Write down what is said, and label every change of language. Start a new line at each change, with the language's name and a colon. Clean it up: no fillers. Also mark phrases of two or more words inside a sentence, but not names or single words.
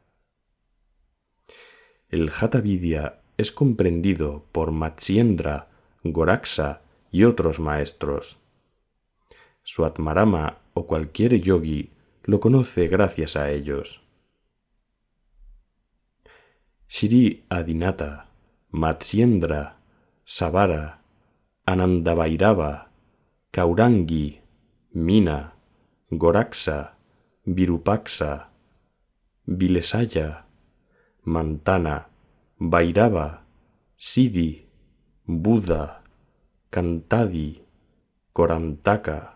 Spanish: El Hatha Vidya es comprendido por Matsyendra, Goraksa y otros maestros. Swatmarama o cualquier yogi lo conoce gracias a ellos. Sri Adinata, Matsyendra, Savara, Anandabhairava, Kaurangi, Mina, Goraksa, Virupaksa, Vilesaya, Mantana, Bhairava, Siddhi, Buddha, Kantadi, Korantaka,